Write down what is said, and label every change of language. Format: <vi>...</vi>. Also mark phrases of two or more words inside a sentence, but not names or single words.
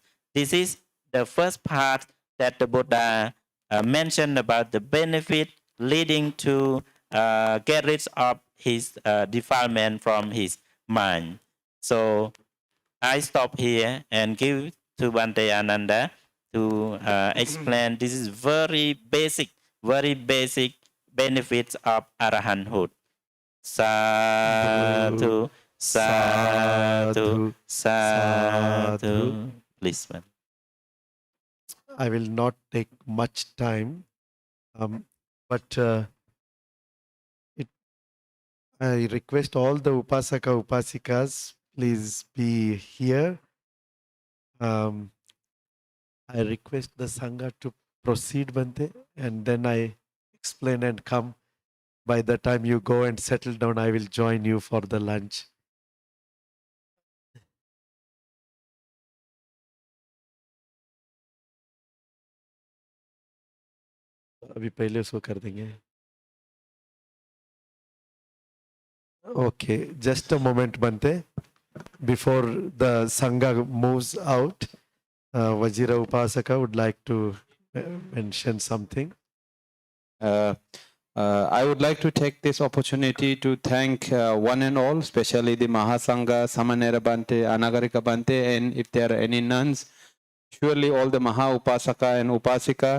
<en>This is the first part that the Buddha mentioned about the benefit leading to get rid of his defilement from his mind. So I stop here and give to Bhante Ananda to explain. This is very basic benefits of arahanthood.</en> <pi>Sadhu, sadhu, sadhu.</pi> <en>Please, man. I will not take much time, but I request all the Upasaka Upasikas, please be here. I request the Sangha to proceed, Bhante, and then I explain and come. By the time you go and settle down, I will join you for the lunch.</en> <hi>अभी पहले उसको कर देंगे.</hi> <en>Okay, just a moment, Bhante. Before the Sangha moves out, Vajira Upasaka would like to mention something. I would like to take this opportunity to thank one and all, especially the Mahasangha, Samanera Bhante, Anagarika Bhante, and if there are any nuns, surely all the Maha Upasaka and Upasika.</en>